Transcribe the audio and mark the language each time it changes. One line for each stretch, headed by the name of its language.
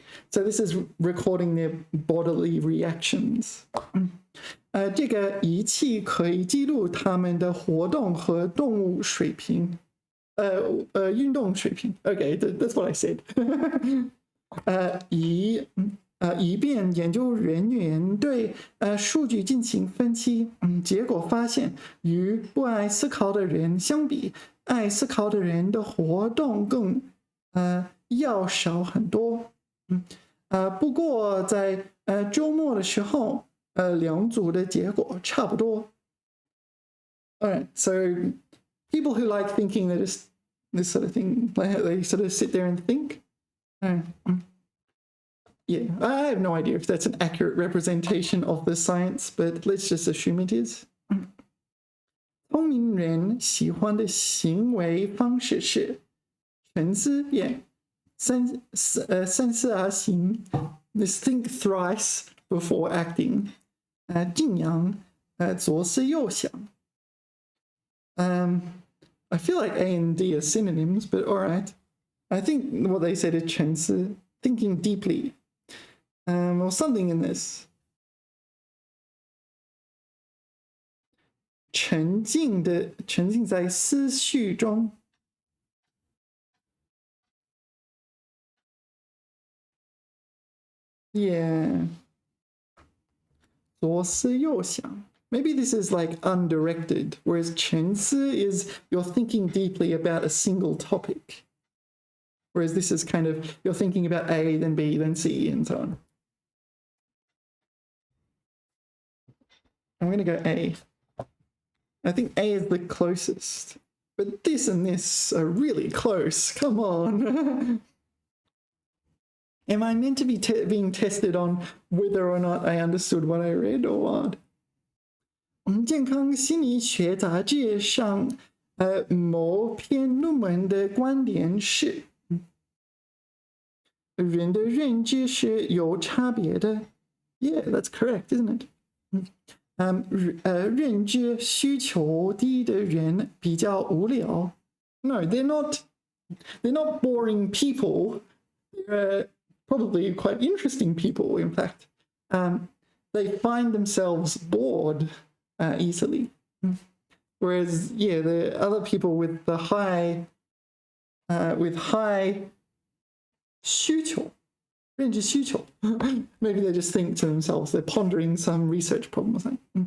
English: So this is recording their bodily reactions.
Chinese: 这个仪器可以记录他们的活动和动物水平，运动水平。
English: Okay, that's what I said.
Chinese: 以便研究人员对数据进行分析。结果发现，与不爱思考的人相比，爱思考的人的活动更要少很多。不过在周末的时候，两组的结果差不多。
English: Alright, so people who like thinking, they just this sort of thing, they sort of sit there and think. Yeah, I have no idea if that's an accurate representation of the science, but let's just assume it is.
Chinese: 聪明人喜欢的行为方式是沉思，三思而行 ，
English: This think thrice before acting.
Chinese: 静养，左思右想。
English: I feel like A and D are synonyms, but all right. I think what they said is
Chinese: 沉思
English: thinking deeply, or something in this.
Chinese: 沉浸在思绪中。
English: Yeah.
Chinese: 左思右想。
English: maybe this is like undirected, whereas
Chinese: 沉思
English: is you're thinking deeply about a single topic. Whereas this is kind of, you're thinking about A, then B, then C, and so on. I'm going to go A. I think A is the closest. But this and this are really close. Come on. Am I meant to be being tested on whether or not I understood what I read or what?
Chinese: 我们健康心理学杂志上某篇论文的观点是人的认知是有差别的
English: Yeah, that's correct, isn't it?
Chinese: 认知需求低的人比较无聊
English: No, they're not boring people. They're probably quite interesting people, in fact. They find themselves bored easily. Whereas, yeah, the other people with the high
Chinese: 需求 认知需求
English: maybe they just think to themselves, they're pondering some research problem or something.